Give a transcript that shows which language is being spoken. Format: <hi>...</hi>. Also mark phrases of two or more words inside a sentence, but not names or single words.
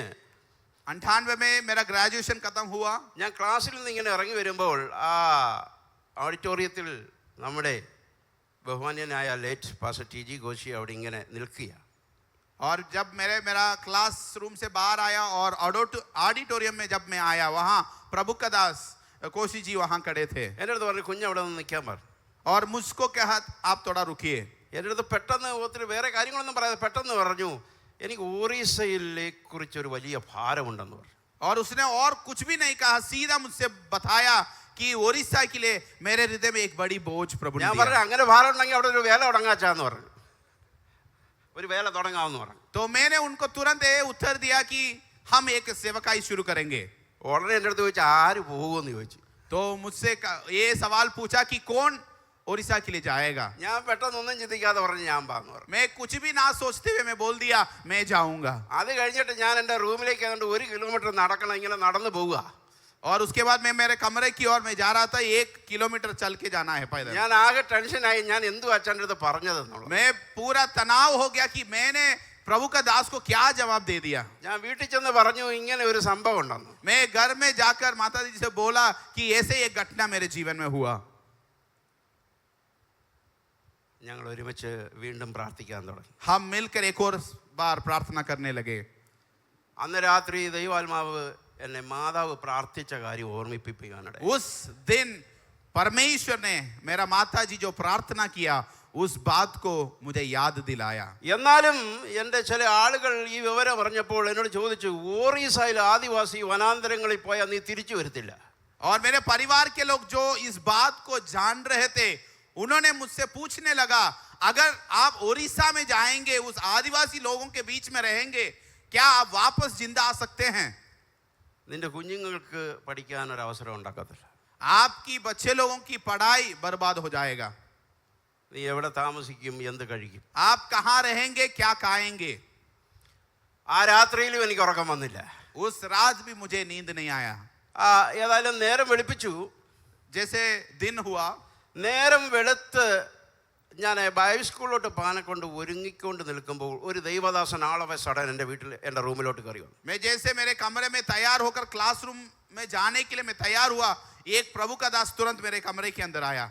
<hi>98 में मेरा ग्रेजुएशन खत्म हुआ।</hi> <ml>ഞാൻ ക്ലാസ്സിൽ നിന്ന് ഇങ്ങനെ ഇറങ്ങി വരുമ്പോൾ ആ ഓഡിറ്റോറിയത്തിൽ നമ്മുടെ ബഹുമാന്യനായ</ml> <en>late pastor</en> <ml>ടി ജി ഘോഷി അവിടെ ഇങ്ങനെ നിൽക്കുക.</ml> <hi>और जब मेरा</hi> <en>class room</en> <hi>से बाहर आया और ऑडिटोरियम में जब मैं आया, वहाँ प्रभु का दास कोशी जी वहाँ खड़े थे।</hi> <ml>എൻ്റെ അടുത്ത് പറഞ്ഞു, കുഞ്ഞ് അവിടെ നിന്ന് നിൽക്കാൻ പറഞ്ഞു.</ml> <hi>और मुझको कहा आप थोड़ा रुकिए।</hi> <ml>എൻ്റെ അടുത്ത് പെട്ടെന്ന് ഒത്തിരി വേറെ കാര്യങ്ങളൊന്നും പറയാതെ പെട്ടെന്ന് പറഞ്ഞു, എനിക്ക് ഒറീസയിലെ കുറിച്ചൊരു വലിയ ഭാരമുണ്ടെന്ന് പറഞ്ഞു.</ml> <hi>और उसने और कुछ भी नहीं कहा, सीधा मुझसे बताया कि ओडिशा के लिए मेरे हृदय में एक बड़ी बोझ प्रभु ने</hi> <ml>ഞാൻ</ml> <hi>दिया।</hi> <ml>പറഞ്ഞു, അങ്ങനെ ഭാരം ഉണ്ടെങ്കിൽ അവിടെ ഒരു വേല തുടങ്ങാച്ചാന്ന് പറഞ്ഞു. ഒരു വേല തുടങ്ങാമെന്ന് പറഞ്ഞു.</ml> <hi>तो मैंने उनको तुरंत उत्तर दिया कि हम एक सेवकाई शुरू करेंगे।</hi> <ml>ഉടനെ എൻ്റെ അടുത്ത് ചോദിച്ചു, ആര് പോകുമെന്ന് ചോദിച്ചു.</ml> <hi>तो मुझसे ये सवाल पूछा कि कौन ओडिशा के लिए जाएगा।</hi> <ml>ഞാൻ പെട്ടെന്നൊന്നും ചിന്തിക്കാതെ പറഞ്ഞു, ഞാൻ പാന്ന് പറഞ്ഞു.</ml> <hi>मैं कुछ भी ना सोचते हुए मैं बोल दिया मैं जाऊंगा।</hi> <ml>അത് കഴിഞ്ഞിട്ട് ഞാൻ എൻ്റെ റൂമിലേക്ക് ഏതാണ്ട് 1 കിലോമീറ്റർ നടക്കണം, ഇങ്ങനെ നടന്നു പോവുക.</ml> <hi>और उसके बाद मैं मेरे कमरे की ओर मैं जा रहा था, 1 किलोमीटर चल के जाना है पैदल।</hi> <ml>ഞാൻ ആകെ ടെൻഷനായി, ഞാൻ എന്തു അച്ഛൻ്റെ അടുത്ത് പറഞ്ഞതെന്നുള്ളത്.</ml> <hi>मैं पूरा तनाव हो गया कि मैंने प्रभु का दास को क्या जवाब दे दिया।</hi> <ml>ഞാൻ വീട്ടിൽ ചെന്ന് പറഞ്ഞു, ഇങ്ങനെ ഒരു സംഭവം ഉണ്ടെന്ന്.</ml> <hi>मैं घर में जाकर माता जी से बोला कि ऐसे एक घटना मेरे जीवन में हुआ।</hi> <ml>ഞങ്ങൾ ഒരുമിച്ച് വീണ്ടും പ്രാർത്ഥിക്കാൻ തുടങ്ങി.</ml> <hi>हम मिलकर एक और बार प्रार्थना करने लगे।</hi> <ml>അന്ന് രാത്രി ദൈവാത്മാവ് എന്നെ മാതാവ് പ്രാർത്ഥിച്ച കാര്യം ഓർമ്മിപ്പിക്കാനിടയായി.</ml> <hi>उस दिन परमेश्वर ने मेरा माता जी जो प्रार्थना किया उस बात को मुझे याद दिलाया।</hi> <ml>എന്നാലും എൻ്റെ ചില ആളുകൾ ഈ വിവരം അറിഞ്ഞപ്പോൾ എന്നോട് ചോദിച്ചു, ഓറീസയിൽ ആദിവാസി വനാന്തരങ്ങളിൽ പോയാൽ നീ തിരിച്ചു വരത്തില്ല?</ml> <hi>और मेरे परिवार के लोग जो इस बात को जान रहे थे, उन्होंने मुझसे पूछने लगा, अगर आप ओडिशा में जाएंगे, उस आदिवासी लोगों के बीच में रहेंगे, क्या आप वापस जिंदा आ सकते हैं?</hi> <ml>നിന്റെ കുഞ്ഞുങ്ങൾക്ക് പഠിക്കാൻ ഒരു അവസരം ഉണ്ടാക്കത്തില്ല.</ml> <hi>आपकी बच्चे लोगों की पढ़ाई बर्बाद हो जाएगा।</hi> <ml>നീ എവിടെ താമസിക്കും, എന്ത് കഴിക്കും?</ml> <hi>आप कहाँ रहेंगे, क्या खाएंगे?</hi> <ml>ആ രാത്രിയിലും എനിക്ക് ഉറക്കം വന്നില്ല.</ml> <hi>उस रात भी मुझे नींद नहीं आया।</hi> <ml>ഏതായാലും നേരം വെളുപ്പിച്ചു.</ml> <hi>जैसे दिन हुआ,</hi> <ml>നേരം വെളുത്ത് ഞാൻ ബൈബിൾ സ്കൂളിലോട്ട് പാനക്കൊണ്ട് ഒരുങ്ങിക്കൊണ്ട് നിൽക്കുമ്പോൾ ഒരു ദൈവദാസൻ ആളവ സഡൻ എൻ്റെ വീട്ടിൽ എൻ്റെ റൂമിലോട്ട് കയറി വന്നു.</ml> <hi>मैं जैसे मेरे कमरे में तैयार होकर क्लासरूम में जाने के लिए मैं तैयार हुआ, एक प्रभु का दास तुरंत मेरे कमरे के अंदर आया,</hi>